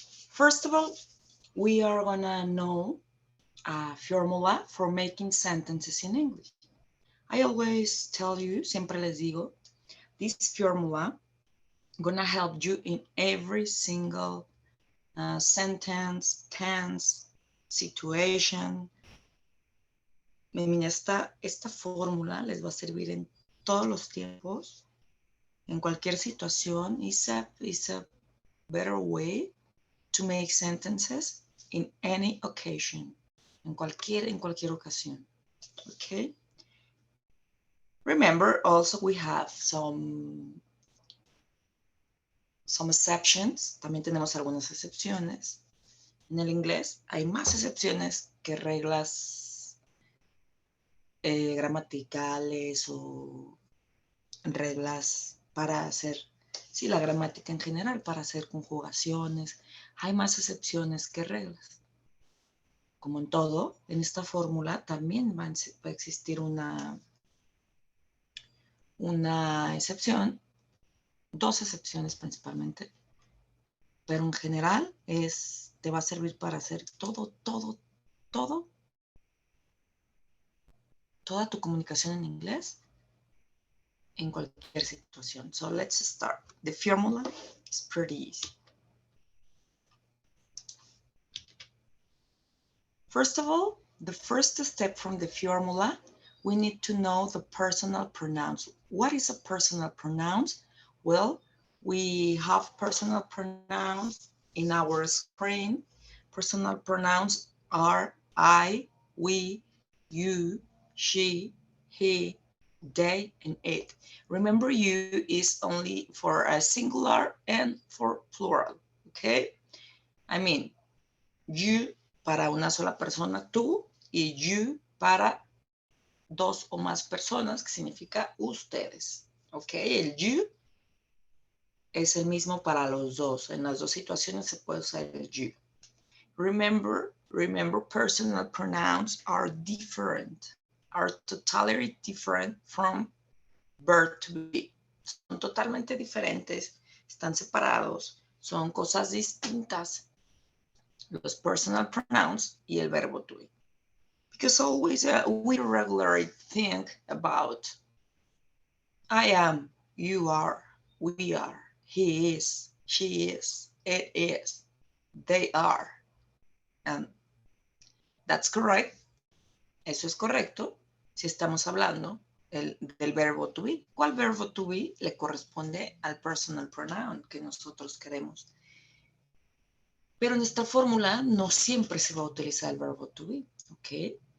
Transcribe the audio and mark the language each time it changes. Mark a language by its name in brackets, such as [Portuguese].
[English] First of all, we are gonna know a formula for making sentences in English. I always tell you, [Spanish] siempre les digo, [English] this formula gonna help you in every single sentence, tense, situation. [Spanish] Esta fórmula les va a servir en todos los tiempos, en cualquier situación. [English] It's a better way to make sentences in any occasion, [Spanish] en cualquier ocasión. [English] Okay. Remember, also we have some exceptions. [Spanish] También tenemos algunas excepciones. En el inglés hay más excepciones que reglas gramaticales o reglas para hacer, sí, la gramática en general, para hacer conjugaciones. Hay más excepciones que reglas. Como en todo, en esta fórmula también va a existir una excepción, dos excepciones principalmente, pero en general te va a servir para hacer todo toda tu comunicación en inglés en cualquier situación. [English] So let's start. The formula is pretty easy. First of all, the first step from the formula, we need to know the personal pronouns. What is a personal pronoun? Well, we have personal pronouns in our screen. Personal pronouns are I, we, you, she, he, they, and it. Remember, you is only for a singular and for plural, okay? I mean, [Spanish] you para una sola persona, tú, y you para dos o más personas, que significa ustedes, ¿ok? El you es el mismo para los dos. En las dos situaciones se puede usar el you. [English] Remember, personal pronouns are different, are totally different from verb to be. [Spanish] Son totalmente diferentes, están separados, son cosas distintas. Los personal pronouns y el verbo to be. [English] Because always we regularly think about I am, you are, we are, he is, she is, it is, they are. And that's correct. [Spanish] Eso es correcto si estamos hablando del verbo to be. ¿Cuál verbo to be le corresponde al personal pronoun que nosotros queremos? Pero en esta fórmula no siempre se va a utilizar el verbo to be, ¿ok?